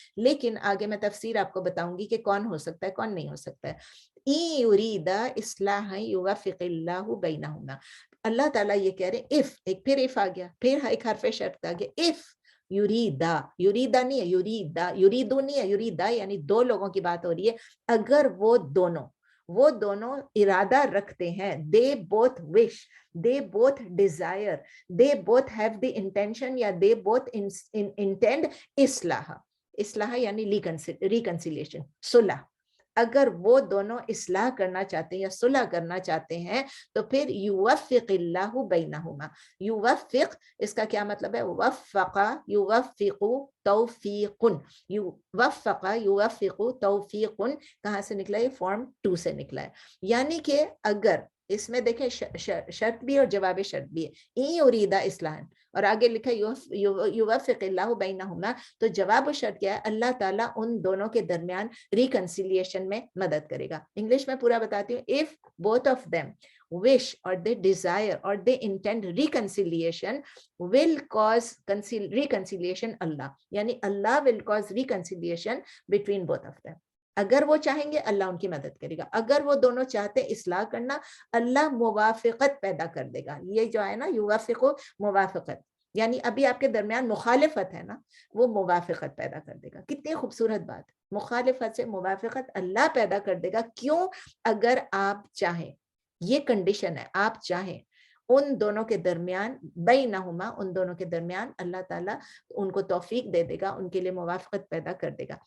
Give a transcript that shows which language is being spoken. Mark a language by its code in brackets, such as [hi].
[ur] لیکن آگے میں تفسیر آپ کو بتاؤں گی کہ کون ہو سکتا ہے، کون نہیں ہو سکتا ہے. [ar] ان یریدا اصلاحا یوفق اللہ بینہما، [ur] اللہ تعالیٰ یہ کہہ رہے اف، ایک پھر اف آ گیا، پھر ایک حرف شرط آ گیا. اف یریدا، یریدا نہیں ہے، یریدا، یریدو نہیں ہے، یریدا یعنی دو لوگوں کی بات ہو رہی ہے. اگر وہ دونوں ارادہ رکھتے ہیں، [en] they both wish, they both desire, they both have the intention, [ur] یا [en] they both intend [ur] اصلاح یعنی reconciliation، صلح. اگر وہ دونوں اصلاح کرنا چاہتے ہیں یا صلح کرنا چاہتے ہیں تو پھر [ar] یوفق اللہ بینہما. [ur] یوفق، اس کا کیا مطلب ہے؟ وفق یوفق توفیق، وفق یوفق توفیق کہاں سے نکلا؟ یہ فارم 2 سے نکلا ہے. یعنی کہ اگر اس میں دیکھیں شرط بھی اور جواب شرط بھی ہے. [ar] این یریدا اصلاحا، [ur] اور آگے لکھا [ar] یوفق اللہ بینہما، [ur] تو جواب و شرط کیا ہے؟ اللہ تعالیٰ ان دونوں کے درمیان ریکنسیلیشن میں مدد کرے گا. انگلش میں پورا بتاتی ہوں. [en] if both of them wish or they desire or they intend reconciliation will cause reconciliation Allah, یعنی Allah will cause reconciliation between both of them. [ur] اگر وہ چاہیں گے اللہ ان کی مدد کرے گا. اگر وہ دونوں چاہتے اصلاح کرنا، اللہ موافقت پیدا کر دے گا. یہ جو ہے نا یوافق موافقت، یعنی ابھی آپ کے درمیان مخالفت ہے نا، وہ موافقت پیدا کر دے گا. کتنی خوبصورت بات، مخالفت سے موافقت اللہ پیدا کر دے گا. کیوں؟ اگر آپ چاہیں، یہ کنڈیشن ہے، آپ چاہیں ان دونوں کے درمیان، بینہما ان دونوں کے درمیان اللہ تعالیٰ ان کو توفیق دے دے گا، ان کے لیے موافقت پیدا کر دے گا.